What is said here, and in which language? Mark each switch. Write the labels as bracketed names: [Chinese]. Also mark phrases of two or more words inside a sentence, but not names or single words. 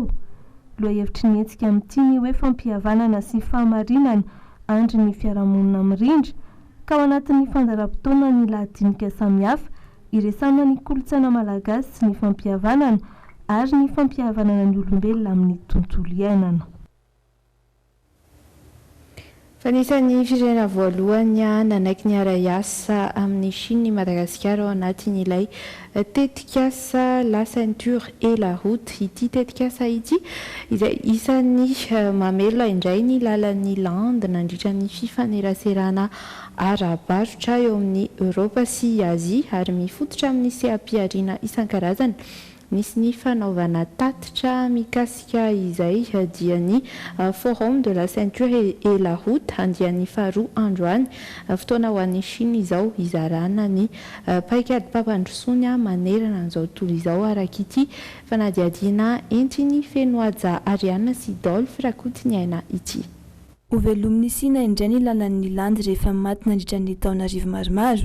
[Malagasy] Lohahevitry ny hetsika amin'ity ny hoe fampihavanana sy fahamarinana andry ny fiarahamonina mirindra ka ao anatin'ny fandaharam-potoana ny lahadinika samihafa iresana ny kolotsaina malagasy sy ny fampihavanana ary ny fampihavanana ny olombelona amin'ny tontolo iainana. Fanisan'ny firenena voalohany nanaiky ny ara-iasa amin'ny Chine Madagasikara ao anatin'ilay tetikasa [French] la ceinture et la route. [Malagasy] Ity tetikasa ity izay isan'ny mamelona indray ny lalan'ny lande nandritra ny fifaneraserana ara-barotra eo amin'ny Eoropa sy Azia ary mifototra amin'ny seha-piariana isan-karazany nisy ny fanaovana tatitra mikasika izay dia ny [French] forum de la ceinture et la route [Malagasy] andian'ny faharoa androany fotoana ho an'ny Chine izao izarana ny paikady mpampandrosoany manerana an'izao tontolo izao araka ity fanadiadiana entiny fenoaja Ariana sy Dolph rakoty ny aina ity. Ho velomin'ny Sina indray ny lalan'ny landy rehefa maty nandritra ny taona arivo maromaro.